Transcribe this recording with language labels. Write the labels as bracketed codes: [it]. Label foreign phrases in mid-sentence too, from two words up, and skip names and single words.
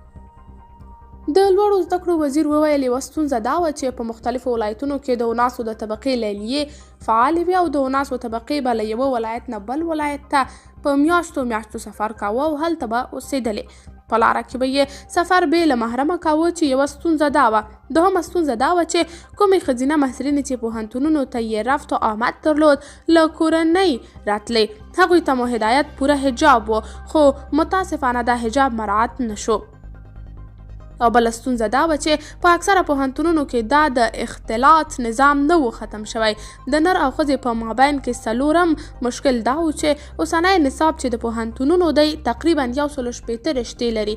[ps] د لوړو زده کړو وزیر وویل یوه ستونزه دا وه چې په مختلفو ولایتونو کې د وناسو د طبقې لیلیې فعالې وي او د وناسو طبقې به له یوه ولایت نه بل ولایت ته په میاشتو سفر کاوه او هلته به اوسېدلې. په لاره کې به یې سفر بې له محرمه کاوه چې یوه ستونزه دا وه. دوهمه ستونزه دا وه چې کومې ښځینه محصلینې چې پوهنتونونو ته یې رفت و آمد درلود له کورنۍ راتلې، هغوی ته مو هدایت پوره حجاب و خو متاسفانه دا حجاب مراعات نشو. او بله ستونزه دا وه چې په اکثره پوهنتونونو کې دا د اختلاط نظام نه و ختم شوی. د نر او ښځې په مابین کې څلورم مشکل دا و چې اوسنی نصاب چې د پوهنتونونو دی تقریبا 160 رشتې لري.